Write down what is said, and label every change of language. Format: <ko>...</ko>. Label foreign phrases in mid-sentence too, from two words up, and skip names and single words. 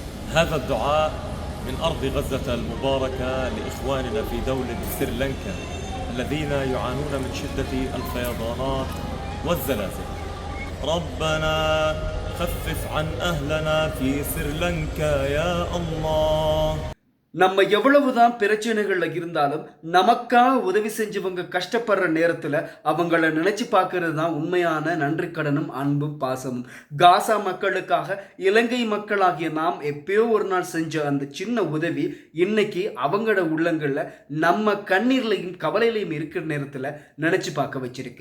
<ar>هذا الدعاء من أرض غزة المباركة لإخواننا في دولة سريلانكا الذين يعانون من شدة الفيضانات والزلازل. ربنا خفف عن أهلنا في سريلانكا يا الله.</ar> <ta>நம்ம எவ்வளவுதான் பிரச்சனைகள்ல இருந்தாலும் நமக்காக உதவி செஞ்சவங்க கஷ்டப்படுற நேரத்துல அவங்கள நினைச்சு பார்க்கறது தான் உண்மையான நன்றி கடனும் அன்பும் பாசமும். காசா மக்களுக்காக இலங்கை மக்களாகிய நாம் எப்பயோ ஒரு நாள் செஞ்ச அந்த சின்ன உதவி இன்னைக்கு அவங்களோட உள்ளங்கள்ல நம்ம கண்ணீர்லையும் கவலையிலையும் இருக்கிற நேரத்துல நினைச்சு பார்க்க வச்சிருக்கு.</ta>